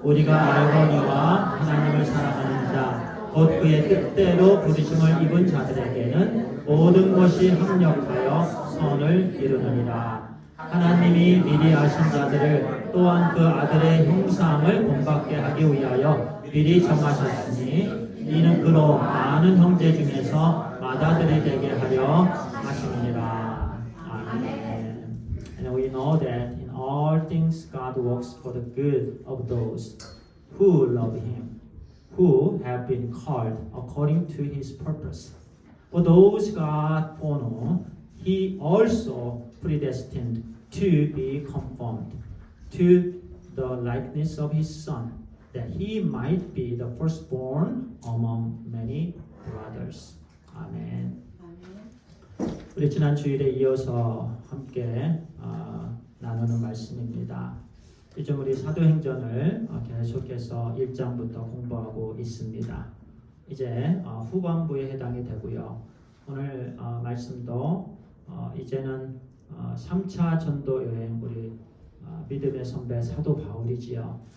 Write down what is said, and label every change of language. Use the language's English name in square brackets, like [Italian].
[Korean] 우리가 알거니와 하나님을 사랑하는 자 곧 그의 뜻대로 부르심을 입은 자들에게는 모든 것이 합력하여 선을 이루느니라. 하나님이 미리 아신 자들을 또한 그 아들의 형상을 본받게 하기 위하여 미리 정하셨으니 이는 그로 많은 형제 중에서 맏아들이 되게 하려 하심이니라. 아멘. [English] And we know that in all things God works for the good of those who love Him, who have been called according to His purpose. For those God foreknew, He also predestined to be conformed to the likeness of His Son, that He might be the firstborn among many brothers. [Korean] 아멘. 우리 지난 주일에 이어서 함께 나누는 말씀입니다. 요즘 우리 사도행전을 계속해서 1장부터 공부하고 있습니다. 이제 후반부에 해당이 되고요. 오늘 말씀도 이제는 3차 전도 여행 우리 믿음의 선배 사도 바울이지요.